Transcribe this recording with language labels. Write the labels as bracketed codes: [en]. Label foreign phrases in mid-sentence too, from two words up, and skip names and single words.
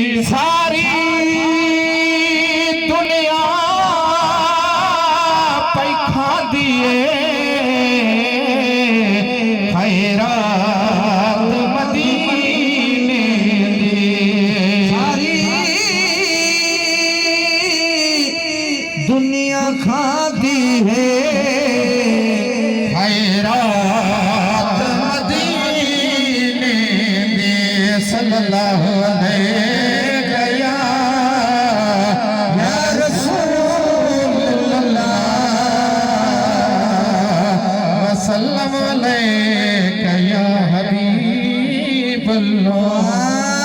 [pa] ساری دنیا پیکھا دیئے خیرات مدینے دی. [ur] ساری دنیا کھاتی ہے [pa] خیرات مدینے دی. [ar] صلى الله عليه يا رسول الله وسلم عليك يا حبيب الله.